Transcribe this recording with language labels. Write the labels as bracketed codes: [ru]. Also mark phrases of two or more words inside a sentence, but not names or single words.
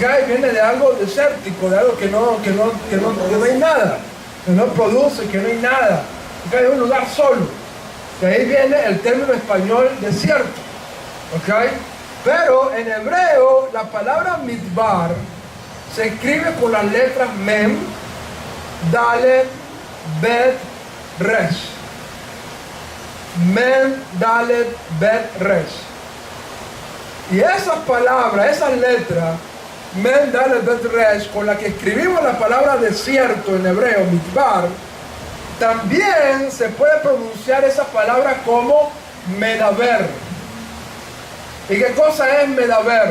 [es] Viene de algo desértico, de algo que no hay nada, que no produce, que no hay nada. ¿Ok? Es un lugar solo. De ahí viene el término español desierto. ¿Ok? Pero en hebreo la palabra midbar se escribe con las letras [he] מם, דלת, בית, ריש. מם, דלת, בית, ריש. [es] Y esas palabras, esas letras, [he] מם, דלת, בית, ריש, [es] con la que escribimos la palabra desierto en hebreo, midbar, también se puede pronunciar esa palabra como medaber. ¿Y qué cosa es medaber?